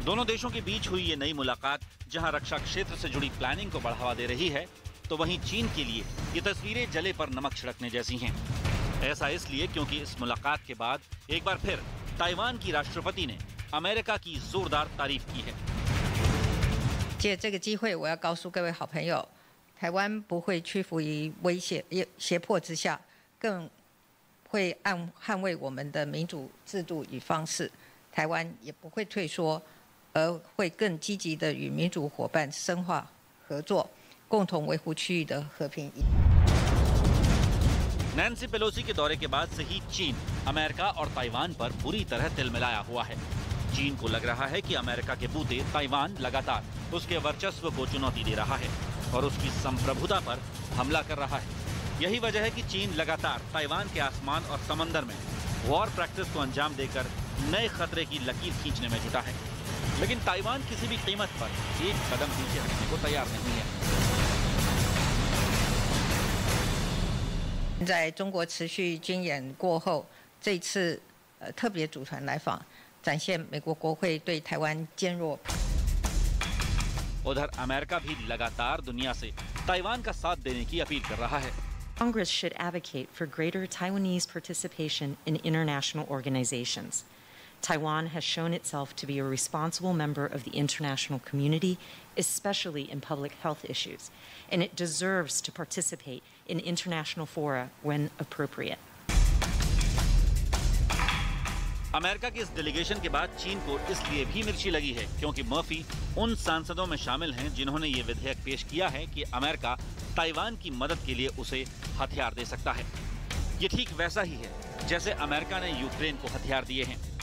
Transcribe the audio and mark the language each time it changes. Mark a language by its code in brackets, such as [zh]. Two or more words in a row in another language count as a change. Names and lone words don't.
[hi] दोनों देशों के बीच हुई ये नई मुलाकात जहां रक्षा क्षेत्र से जुड़ी प्लानिंग को बढ़ावा दे रही है, तो वहीं चीन के लिए ये तस्वीरें जले पर नमक छिड़कने जैसी हैं। ऐसा इसलिए क्योंकि इस मुलाकात के बाद एक बार फिर ताइवान की राष्ट्रपति ने अमेरिका की जोरदार तारीफ की है। [zh] 借这个机会，我要告诉各位好朋友，台湾不会屈服于威胁、胁迫之下，更会捍卫我们的民主制度与方式。台湾也不会退缩，而会更积极的与民主伙伴深化合作，共同维护区域的和平。 [hi] नैन्सी पेलोसी के दौरे के बाद से ही चीन अमेरिका और ताइवान पर बुरी तरह तिलमिलाया हुआ है। चीन को लग रहा है कि अमेरिका के बूते ताइवान लगातार उसके वर्चस्व को चुनौती दे रहा है और उसकी संप्रभुता पर हमला कर रहा है। यही वजह है कि चीन लगातार ताइवान के आसमान और समंदर में [en] war practice [hi] को अंजाम देकर नए खतरे की लकीर खींचने में जुटा है। लेकिन ताइवान किसी भी कीमत पर एक कदम पीछे हटने को तैयार नहीं है। [zh] 在中国持续军演过后，这一次特别组团来访，展现美国国会对台湾坚若。 [hi] उधर अमेरिका भी लगातार दुनिया से ताइवान का साथ देने की अपील कर रहा है। [en] Congress should advocate for greater Taiwanese participation in international organizations. Taiwan has shown itself to be a responsible member of the international community, especially in public health issues, and it deserves to participate in international fora when appropriate. [hi] अमेरिका के इस डेलीगेशन के बाद चीन को इसलिए भी मिर्ची लगी है क्योंकि मर्फी उन सांसदों में शामिल हैं जिन्होंने ये विधेयक पेश किया है कि अमेरिका ताइवान की मदद के लिए उसे हथियार दे सकता है। ये ठीक वैसा ही है जैसे अमेरिका ने यूक्रेन को हथियार दिए हैं।